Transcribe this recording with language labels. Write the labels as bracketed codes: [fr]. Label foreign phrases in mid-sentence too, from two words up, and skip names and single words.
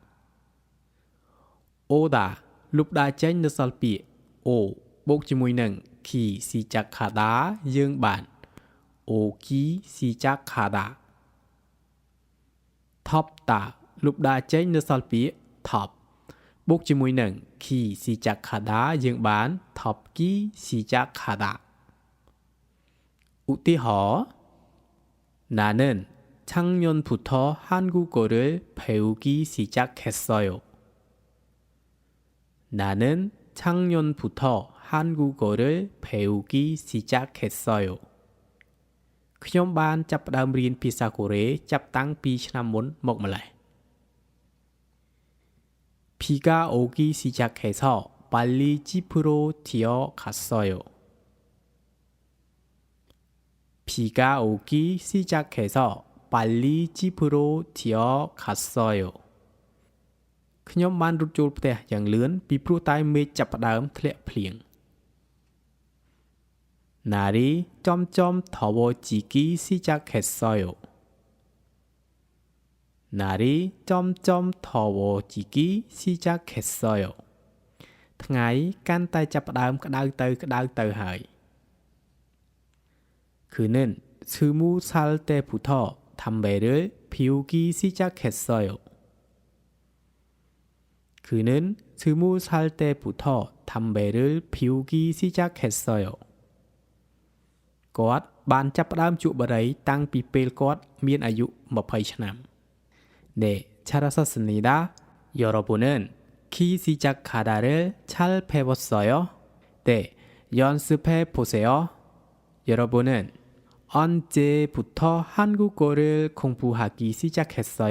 [km] Oda លុបដើរចេញនៅសល់ពាក្យ O បូកជាមួយនឹង [ko] 기 시작하다 [km] យើងបាន [ko] 오기 시작하다 [km] Thopta លុបដើរចេញនៅសល់ពាក្យ Top បូកជាមួយនឹង [ko] 기 시작하다 [km] យើងបាន [ko] 돕기 시작하다 [km] ឧទាហរណ៍ [ko] 나는 작년부터 한국어를 배우기 시작했어요. 나는 작년부터 한국어를 배우기 시작했어요. [km] ខ្ញុំបានចាប់ផ្ដើមរៀនភាសាកូរ៉េចាប់តាំងពីឆ្នាំមុនមកម្ល៉េះ [ko] 비가 오기 시작해서 빨리 집으로 뛰어갔어요. 비가 오기 시작해서 빨리 집으로 뛰어갔어요. [km] ខ្ញុំបានរត់ចូលផ្ទះយ៉ាងលឿនពីព្រោះតែមេឃចាប់ផ្ដើមធ្លាក់ភ្លៀង [ko] 날이 점점 더워지기 시작했어요. 날이 점점 더워지기 시작했어요. [km] ថ្ងៃកាន់តែចាប់ផ្ដើមក្តៅទៅហើយ [ko] 그는 20살 때부터 담배를 피우기 시작했어요. 그는 20살 때부터 담배를 피우기 시작했어요. [km] គាត់បានចាប់ផ្ដើមជក់បារីតាំងពីពេលគាត់មានអាយុ20ឆ្នាំ [ko] 네, 잘하셨습니다. 여러분은 키 시작하다를 잘 배웠어요? 네, 연습해 보세요. 여러분은 언제부터 한국어를 공부하기 시작했어요?